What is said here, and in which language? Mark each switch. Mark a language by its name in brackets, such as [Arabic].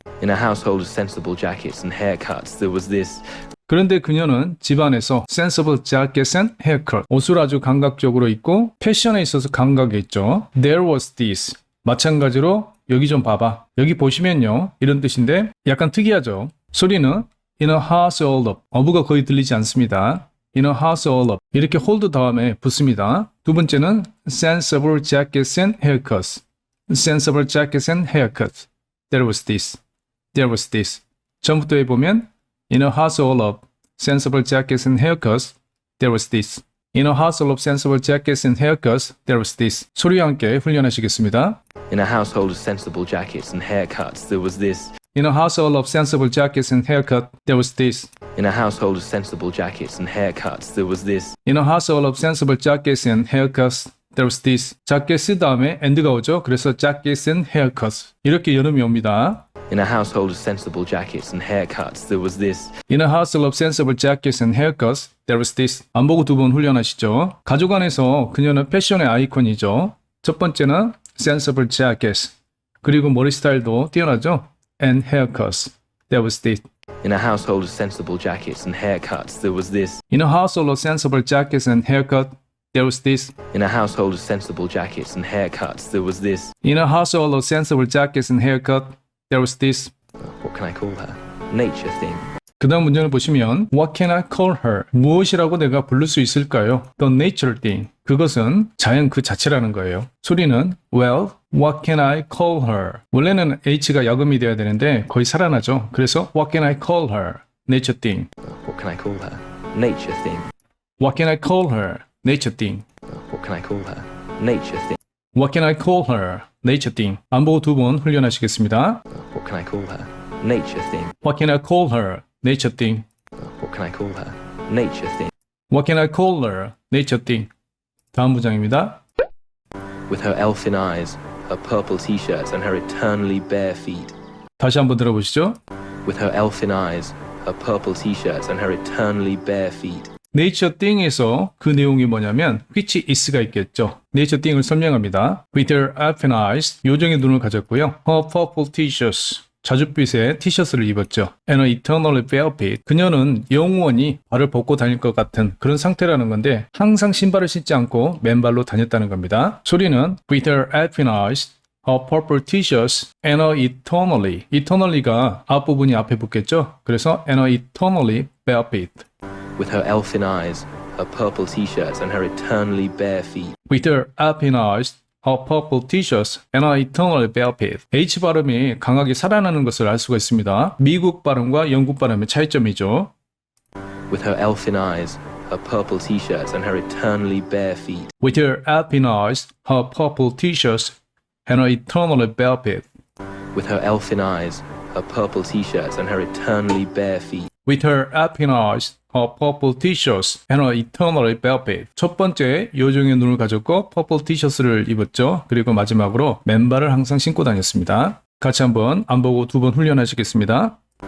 [English] In a household of sensible jackets and haircuts, there was this. [Korean] 그런데 그녀는 집안에서 [English] sensible jackets and haircut. [Korean] 옷을 아주 감각적으로 입고 패션에 있어서 감각이 있죠. [English] There was this. [Korean] 마찬가지로 여기 좀 봐봐. 여기 보시면요. 이런 뜻인데 약간 특이하죠. 소리는 [English] in a house all up. [Korean] 어부가 거의 들리지 않습니다. [English] in a house all up. [Korean] 이렇게 hold 다음에 붙습니다. [English] 두 번째는 sensible jackets and haircuts. sensible jackets and haircuts. There was this. 전부터 해보면 in a house all up. sensible jackets and haircuts. There was this. In a household of sensible jackets and haircuts, there was this. [Korean] 소리와 함께 훈련하시겠습니다. [English] In a household of sensible jackets and haircuts, there was this. In a household of sensible jackets and haircut, there was this. In a household of sensible jackets and haircuts, there was this. In a household of sensible jackets and haircuts, there was this. [Korean] jackets 다음에 and가 오죠. 그래서 [English] jackets and haircuts. [Korean] 이렇게 연음이 옵니다. [English] In a household of sensible jackets and haircuts, there was this. In a household of sensible jackets and haircuts, there was this. [Korean] 안 보고 두 번 훈련하시죠. 가족 안에서 그녀는 패션의 아이콘이죠. 첫 번째는 [English] sensible jackets. [Korean] 그리고 머리 스타일도 뛰어나죠. [English] And haircuts. There was this. In a household of sensible jackets and haircuts, there was this. In a household of sensible jackets and haircut, there was this. In a household of sensible jackets and haircuts, there was this. In a household of sensible jackets and haircut, there was this. What can I call her? Nature thing. [Korean] 그 다음 문장을 보시면 [English] What can I call her? [Korean] 무엇이라고 내가 부를 수 있을까요? [English] The nature thing. [Korean] 그것은 자연 그 자체라는 거예요. 소리는 [English] Well, what can I call her? [Korean] 원래는 H가 야금이 돼야 되는데 거의 살아나죠. 그래서 [English] What can I call her? Nature thing. What can I call her? Nature thing. What can I call her? Nature thing. What can I call her? Nature thing. What can I call her? Nature thing. [Korean] 안 보고 두 번 훈련하시겠습니다. [English] What can I call her? Nature thing. What can I call her? Nature thing. What can I call her? Nature thing. What can I call her? Nature thing. [Korean] 다음 문장입니다. [English] With her elfin eyes, her purple t-shirts and her eternally bare feet. [Korean] 다시 한번 들어보시죠. [English] With her elfin eyes, her purple t-shirts and her eternally bare feet. [Korean] Nature thing에서 그 내용이 뭐냐면 which is가 있겠죠. [English] Nature thing을 설명합니다. With her elfin eyes, [Korean] 요정의 눈을 가졌고요. [English] Her purple t-shirts, [Korean] 자줏빛의 티셔츠를 입었죠. [English] And eternally barefoot. [Korean] 그녀는 영원히 발을 벗고 다닐 것 같은 그런 상태라는 건데 항상 신발을 신지 않고 맨발로 다녔다는 겁니다. 소리는 [English] with her elfin eyes, her purple t-shirts, and her eternally. [Korean] eternally가 앞부분이 앞에 붙겠죠. 그래서 [English] and her eternally barefoot. With her elfin eyes, her purple t-shirts, and her eternally bare feet. With her elfin eyes, her purple t-shirts, and her eternally barefoot. [Korean] H 발음이 강하게 살아나는 것을 알 수가 있습니다. 미국 발음과 영국 발음의 차이점이죠. [English] With her elfin eyes, her purple t-shirts, and her eternally bare feet. With her elfin eyes, her purple t-shirts, and her eternally barefoot. With her elfin eyes, her purple t-shirts, and her eternally bare feet. With her elfin eyes, her purple t-shirts, and her eternally barefoot. [Korean] 첫 번째 요정의 눈을 가졌고 [English] purple t-shirts [Korean] 를 입었죠. 그리고 마지막으로 맨발을 항상 신고 다녔습니다. 같이 한번 안 보고 두 번 훈련하시겠습니다.